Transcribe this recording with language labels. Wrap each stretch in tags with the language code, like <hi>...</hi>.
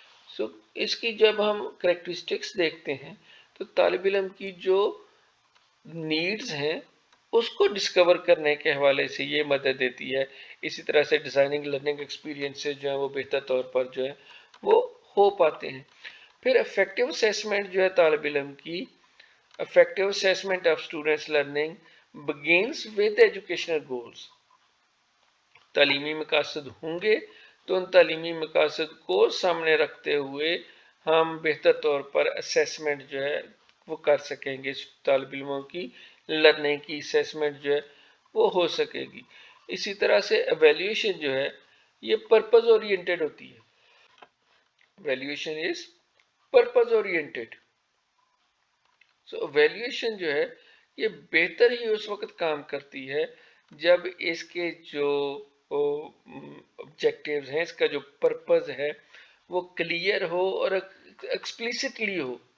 <ur>سو اس کی جب ہم کریکٹرسٹکس دیکھتے ہیں تو طالب علم کی جو نیڈز ہیں اس کو ڈسکور کرنے کے حوالے سے یہ مدد دیتی ہے. اسی طرح سے ڈیزائننگ لرننگ ایکسپیرینسز جو ہیں وہ بہتر طور پر جو ہے وہ ہو پاتے ہیں. پھر افیکٹو اسیسمنٹ جو ہے طالب علم کی،</ur> <en>effective assessment of students learning begins with educational goals.</en> <ur>تعلیمی مقاصد ہوں گے تو ان تعلیمی مقاصد کو سامنے رکھتے ہوئے ہم بہتر طور پر اسیسمنٹ جو ہے وہ کر سکیں گے. طالب علموں کی لرننگ کی اسیسمنٹ جو ہے وہ ہو سکے گی. اسی طرح سے ایویلیوشن جو ہے یہ پرپز اورینٹڈ ہوتی ہے.</ur> <en>Evolution is purpose oriented.</en> <ur>سو ایویلیوشن جو ہے یہ بہتر ہی اس وقت کام کرتی ہے جب اس کے جو آبجیکٹیوز ہیں، اس کا جو پرپز ہے وہ کلیئر ہو اور ایکسپلیسٹلی ہو.</ur>